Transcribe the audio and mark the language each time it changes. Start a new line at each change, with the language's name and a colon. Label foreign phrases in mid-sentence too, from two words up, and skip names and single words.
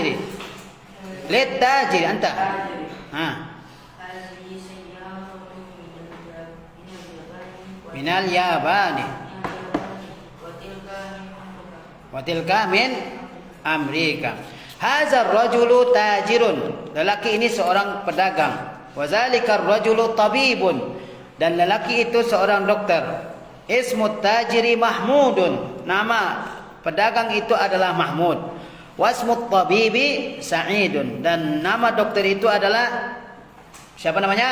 Arabic: للتاجر أنت. من اليابان. وتلك من Amerika. هذا الرجل تاجر.
Indonesian: Lelaki ini seorang pedagang.
Arabic: وذلك الرجل طبيب.
Indonesian: Dan lelaki itu seorang dokter.
Arabic: اسم التاجر محمود.
Indonesian: Nama pedagang itu adalah Mahmud.
Arabic: واسم الطبيب سعيد.
Indonesian: Dan nama dokter itu adalah siapa namanya?